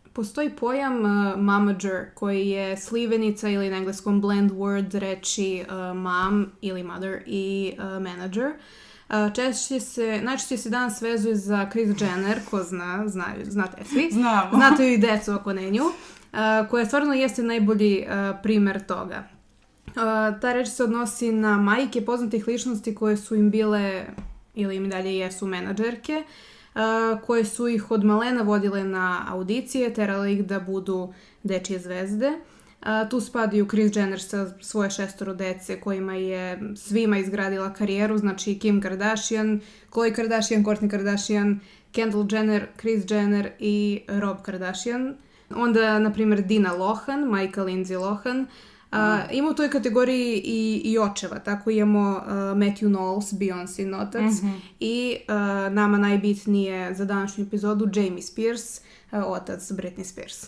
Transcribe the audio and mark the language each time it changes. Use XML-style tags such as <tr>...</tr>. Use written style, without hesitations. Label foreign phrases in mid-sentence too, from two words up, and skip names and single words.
<sr>postoji pojam momager koji je slivenica ili na engleskom</sr> <en>blend word</en> <sr>reči mom ili mother i manager. Najčešće se danas vezuje za Kris Jenner, ko znate svi. Znamo. Znate i decu oko nju, koja stvarno jeste najbolji primer toga. Ta reč se odnosi na majke poznatih ličnosti koje su im bile, ili im dalje jesu menadžerke, koje su ih od malena vodile na audicije, terale ih da budu dečije zvezde. Tu spadaju Kris Jenner sa svoje 6 dece kojima je svima izgradila karijeru, znači Kim Kardashian, Khloe Kardashian, Kourtney Kardashian, Kendall Jenner, Kris Jenner i Rob Kardashian. Onda, na primjer, Dina Lohan, majka Lindsay Lohan. Ima u toj kategoriji i očeva, tako imamo Matthew Knowles, Beyoncé otac, i nama najbitnije za današnju epizodu Jamie Spears, otac Britney Spears.</sr>